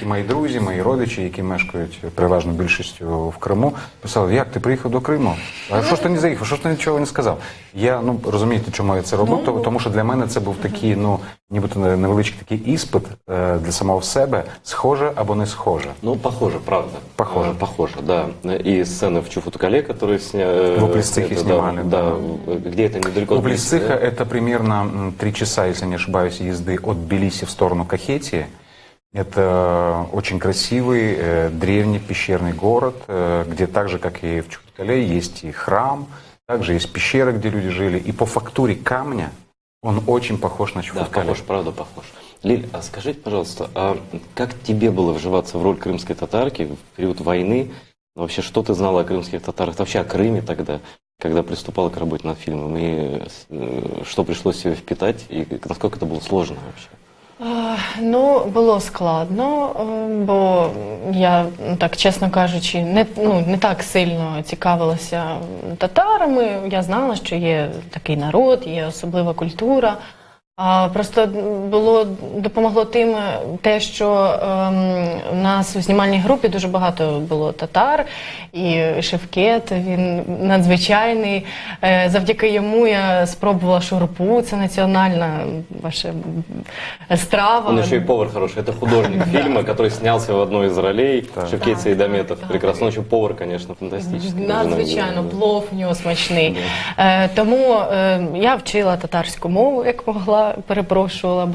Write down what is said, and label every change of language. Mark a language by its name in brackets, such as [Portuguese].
[Ukrainian] мої друзі, мої родичі, які мешкають переважно більшістю в Криму, писали, як ти приїхав до Криму? А що ж ти не заїхав? Що ж ти нічого не сказав? Я, розумієте, чому я це робив? Тому що для мене це був такий, нібито невеличкий такий іспит для самого себе, схоже або не схоже. [Russian] Ну, похоже, правда. Похоже. Похоже, да. И сцены в Чуфутукале, которые сняли. В Уплисцихе снимали, да. Где это недалеко от Уплисциха Тбилиси, это примерно 3 часа, если не ошибаюсь, езды от Тбилиси в сторону Кахетии. Это очень красивый, древний пещерный город, где так же, как и в Чуфутукале, есть и храм, также есть пещера, где люди жили. И по фактуре камня он очень похож на Да, Чуфуткале. похож, правда похож. Лиль, а скажите, пожалуйста, а как тебе было вживаться в роль крымской татарки в период войны? Вообще, что ты знала о крымских татарах, вообще о Крыме тогда, когда приступала к работе над фильмом? И что пришлось себе впитать, и насколько это было сложно вообще? [Ukrainian] Ну, було складно, бо я, так чесно кажучи, не так сильно цікавилася татарами. Я знала, що є такий народ, є особлива культура. А просто допомогло тим те, що у нас у знімальній групі дуже багато було татар, і Шевкет, він надзвичайний. Завдяки йому я спробувала шурпу, це національна ваша страва. [Russian] Он еще и повар хороший. Это художник фильма, который снялся в одной из ролей. Шевкет Сейдаметов. Прекрасно. Он еще повар, конечно, фантастический. [Ukrainian] Надзвичайно, плов у нього смачний. Тому я вчила татарську мову, як могла, перепрошувала.